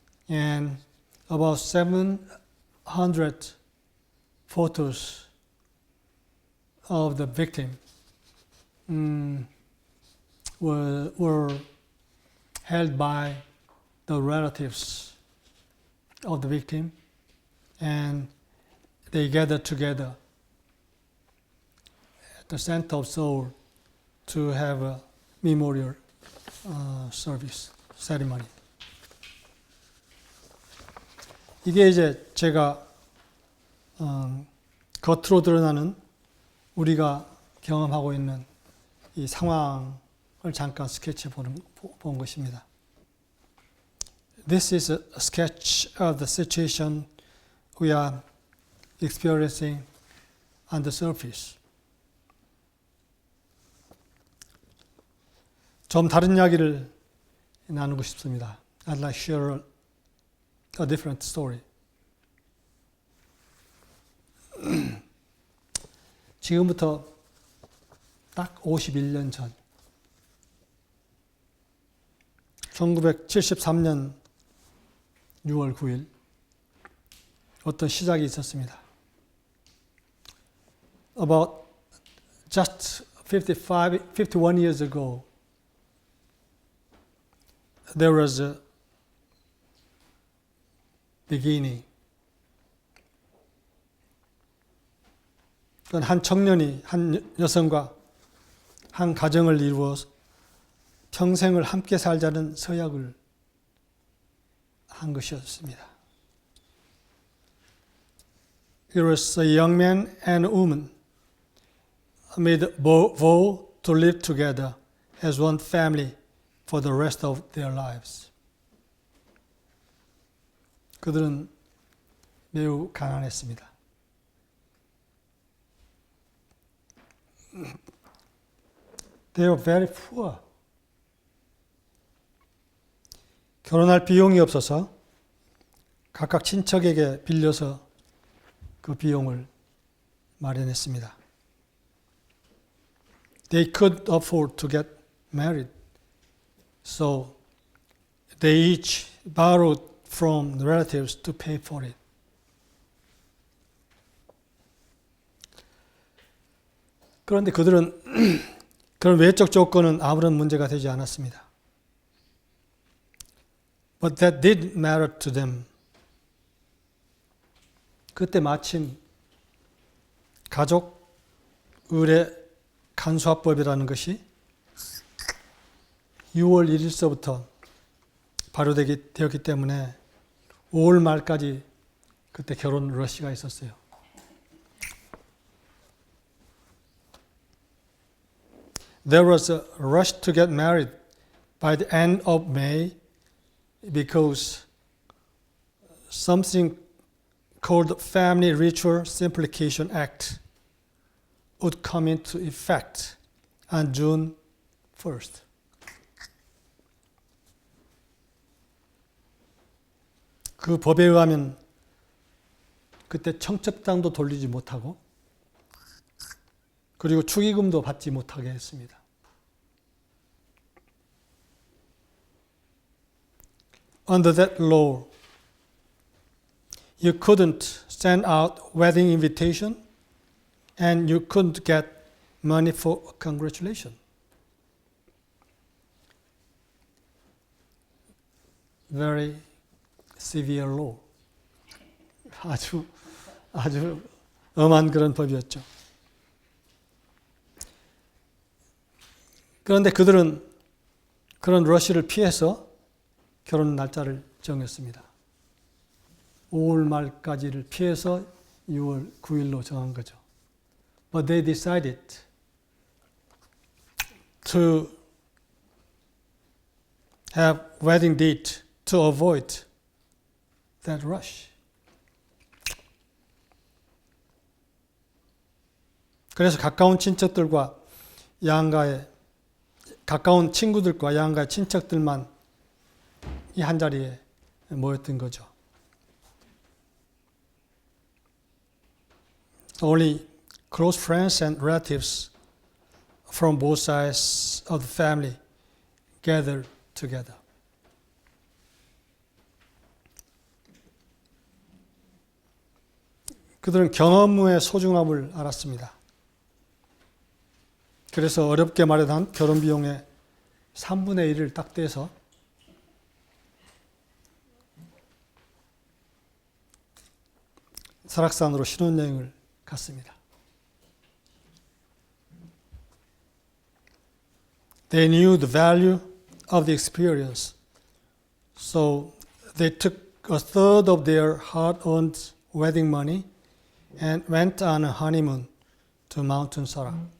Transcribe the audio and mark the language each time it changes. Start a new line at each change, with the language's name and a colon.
English: And about 700 photos of the victim were held by the relatives of the victim, and they gathered together at the center of Seoul to have a memorial service, ceremony.
Korean: 이게 이제 제가 겉으로 드러나는 우리가 경험하고 있는 이 상황을 잠깐 스케치해 본 것입니다.
English: This is a sketch of the situation we are experiencing on the surface.
Korean: 좀 다른 이야기를 나누고 싶습니다.
English: I'd like to share a different story.
Korean: 지금부터 딱 51년 전, 1973년 6월 9일 어떤 시작이 있었습니다.
English: About just 51 years ago, there was a beginning.
Korean: 한 청년이, 한 여성과 한 가정을 이루어 평생을 함께 살자는 서약을 한 것이었습니다.
English: It was a young man and a woman made a vow to live together as one family for the rest of their lives.
Korean: 그들은 매우 가난했습니다.
English: They were very poor.
Korean: 결혼할 비용이 없어서 각각 친척에게 빌려서 그 비용을 마련했습니다.
English: They could afford to get married, so they each borrowed from relatives to pay for it.
Korean: 그런데 그들은 그런 외적 조건은 아무런 문제가 되지 않았습니다.
English: But that did matter to them.
Korean: 그때 마침 가족 의례 간수화법이라는 것이 6월 1일서부터 발효되었기 때문에 5월 말까지 그때 결혼 러시가 있었어요.
English: There was a rush to get married by the end of May because something called the Family Ritual Simplification Act would come into effect on June 1st.
Korean: 그 법에 의하면 그때 청첩장도 돌리지 못하고 그리고 축의금도 받지 못하게 했습니다.
English: Under that law, you couldn't send out wedding invitation and you couldn't get money for congratulation. Very severe law.
Korean: 아주 엄한 그런 법이었죠. 그런데 그들은 그런 러시를 피해서 결혼 날짜를 정했습니다. 5월 말까지를 피해서 6월 9일로 정한 거죠.
English: But they decided to have wedding date to avoid that rush.
Korean: 그래서 가까운 친척들과 양가의 가까운 친구들과 양가의 친척들만 이 한 자리에 모였던 거죠.
English: Only close friends and relatives from both sides of the family gathered together.
Korean: 그들은 경험의 소중함을 알았습니다. 그래서 어렵게 마련한 결혼 비용의 3분의 1을 딱 떼서 설악산으로 신혼여행을 갔습니다.
English: They knew the value of the experience, so they took a third of their hard-earned wedding money and went on a honeymoon to Mountain Sorak.